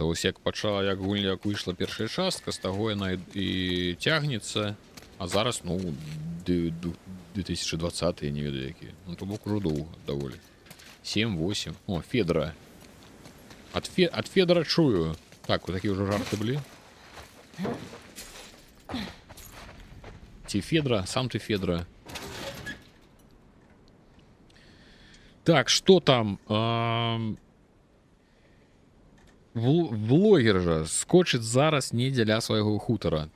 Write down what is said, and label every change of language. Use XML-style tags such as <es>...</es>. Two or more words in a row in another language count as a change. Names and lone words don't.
<be>Ось як пачала, як гульня, як выйшла першая частка, з таго яна і цягнецца. А зараз, ну, 2020, я не ведаю які. Ну, то бок ужо доўга даволі. 7-8. О, Федра. Ад Федра чую.</be> <ru>Так, вот такие уже жарты былі. Ти Федра, сам ты Федра. Так, что там?</ru> <be>Влогер жа скочыць зараз не дзеля свайго хутара.</be>